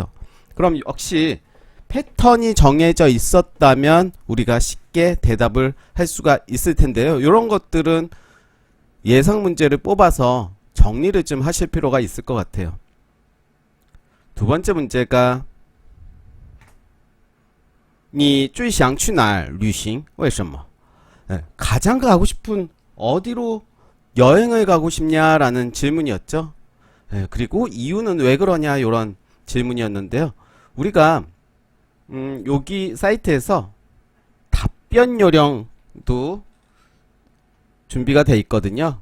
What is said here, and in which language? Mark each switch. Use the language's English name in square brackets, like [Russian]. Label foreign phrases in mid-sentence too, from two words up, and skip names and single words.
[Korean] 그럼 역시 패턴이 정해져 있었다면 우리가 쉽게 대답을 할 수가 있을 텐데요. 이런 것들은 예상 문제를 뽑아서 정리를 좀 하실 필요가 있을 것 같아요. 두 번째 문제가 [Chinese] 你最想去哪儿旅行为什么? [Korean] 네, 가장 가고 싶은 어디로 여행을 가고 싶냐라는 질문이었죠. 네, 그리고 이유는 왜 그러냐, 이런 질문이었는데요. 우리가 여기 사이트에서 답변 요령도 준비가 돼 있거든요.